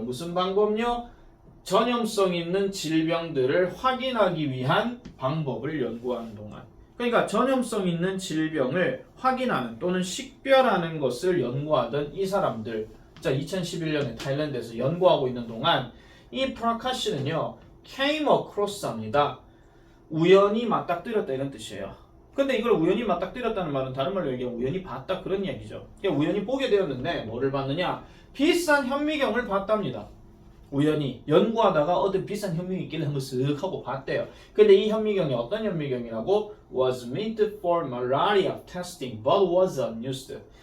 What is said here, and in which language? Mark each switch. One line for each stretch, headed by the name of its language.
Korean: 무슨 방법요? 전염성 있는 질병들을 확인하기 위한 방법을 연구하는 동안. 그러니까 전염성 있는 질병을 확인하는 또는 식별하는 것을 연구하던 이 사람들. 자, 2011년에 타일랜드에서 연구하고 있는 동안 이 프라카시는요.
English: came across
Korean: 합니다. 우연히 맞닥뜨렸다 이런 뜻이에요. 근데 이걸 우연히 맞닥뜨렸다는 말은 다른 말로 얘기하면 우연히 봤다 그런 이야기죠. 그러니까 우연히 보게 되었는데 뭐를 봤느냐? 비싼 현미경을 봤답니다. 우연히 연구하다가 어떤 비싼 현미경이 있길래 한번 쓱 하고 봤대요. 근데 이 현미경이 어떤 현미경이라고?
English: Was meant for malaria testing but was unused.